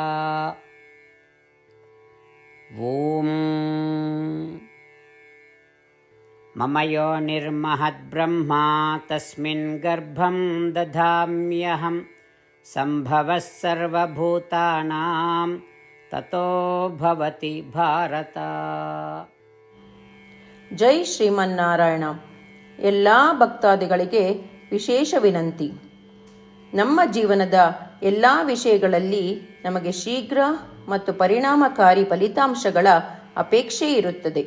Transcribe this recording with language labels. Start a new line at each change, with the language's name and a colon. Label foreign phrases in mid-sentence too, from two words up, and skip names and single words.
Sanskrit: ಓಂ ಮಮ ಯೋನಿರ್ಮಹದ್ಬ್ರಹ್ಮ ತಸ್ಮಿನ್ ಗರ್ಭಂ ದಧಾಮ್ಯಹಂ ಸಂಭವಃ ಸರ್ವಭೂತಾನಾಂ ತತೋ ಭವತಿ ಭಾರತ.
Kannada: ಜೈ ಶ್ರೀಮನ್ನಾರಾಯಣ. ಎಲ್ಲ ಭಕ್ತಾದಿಗಳಿಗೆ ವಿಶೇಷ ವಿನಂತಿ. ನಮ್ಮ ಜೀವನದ ಎಲ್ಲ ವಿಷಯಗಳಲ್ಲಿ ನಮಗೆ ಶೀಘ್ರ ಮತ್ತು ಪರಿಣಾಮಕಾರಿ ಫಲಿತಾಂಶಗಳ ಅಪೇಕ್ಷೆ ಇರುತ್ತದೆ.